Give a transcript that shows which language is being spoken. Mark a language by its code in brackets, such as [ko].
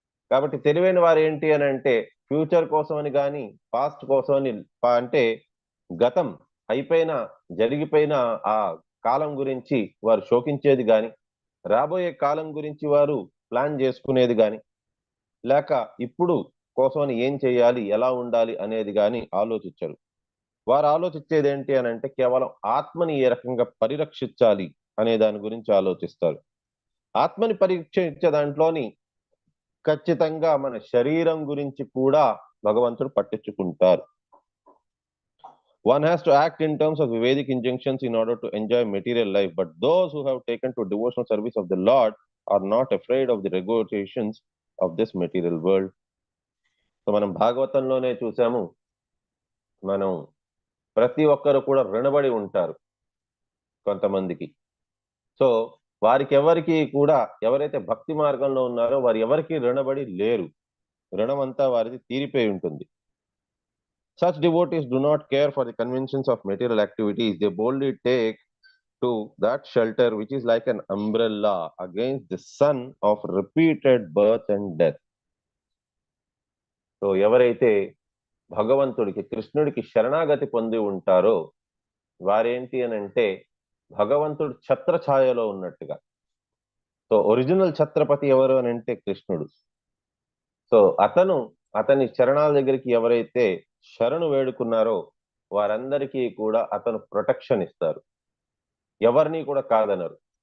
[te] కాబట్టి తెలివైన వారు ఏంటి అని అంటే ఫ్యూచర్ కోసమని కానీ పాస్ట్ కోసమని అంటే గతం అయిపోయిన జరిగిపోయిన ఆ కాలం గురించి వారు శోకించేది కానీ, రాబోయే కాలం గురించి వారు ప్లాన్ చేసుకునేది కానీ, లేక ఇప్పుడు కోసమని ఏం చేయాలి, ఎలా ఉండాలి అనేది కానీ ఆలోచించరు. వారు ఆలోచించేది ఏంటి అని అంటే కేవలం ఆత్మని ఏ రకంగా పరిరక్షించాలి అనే దాని గురించి ఆలోచిస్తారు. ఆత్మని పరీక్షించే దాంట్లోని ఖచ్చితంగా మన శరీరం గురించి కూడా భగవంతుడు పట్టించుకుంటారు. [en] One has to act in terms of Vedic injunctions in order to enjoy material life, but those who have taken to devotional service of the Lord are not afraid of the regulations of this material world. [te] So మనం భాగవతంలోనే చూసాము, మనం ప్రతి ఒక్కరు కూడా రుణబడి ఉంటారు కొంతమందికి. So వారికి ఎవరికి కూడా, ఎవరైతే భక్తి మార్గంలో ఉన్నారో వారు ఎవరికి రుణబడి లేరు, రుణం అంతా వారిది తీరిపోయి ఉంటుంది. [en] Such devotees do not care for the conventions of material activities. They boldly take to that shelter which is like an umbrella against the sun of repeated birth and death. [te] So ఎవరైతే భగవంతుడికి, కృష్ణుడికి శరణాగతి పొంది ఉంటారో వారేంటి అని అంటే భగవంతుడు ఛత్రఛాయలో ఉన్నట్టుగా. సో ఒరిజినల్ ఛత్రపతి ఎవరు అని అంటే కృష్ణుడు. సో అతని చరణాల దగ్గరికి ఎవరైతే శరణు వేడుకున్నారో వారందరికీ కూడా అతను ప్రొటెక్షన్ ఇస్తారు, ఎవరిని కూడా కాదనరు.